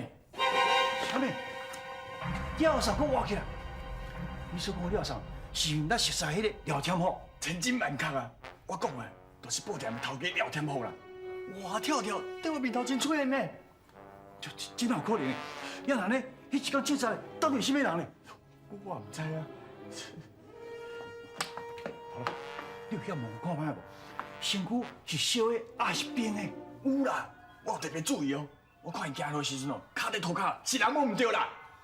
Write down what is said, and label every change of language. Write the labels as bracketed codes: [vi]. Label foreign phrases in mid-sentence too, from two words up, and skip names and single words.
[nan] 啥物？廖上搁活起来？你所讲的廖上，是因咱熟悉迄个廖天虎？千真万确啊！我讲的，都是布店的头家廖天虎啦。哇跳跳，在我面头前出现呢。就真有可能。要然呢？ 迄一天凊彩到底是咩人呢？我唔知啊。好了，你有遐问看卖无？身躯是烧的还是冰的？有啦，我有特别注意哦。我看伊行路时阵哦，脚在涂骹，是人摸唔着啦。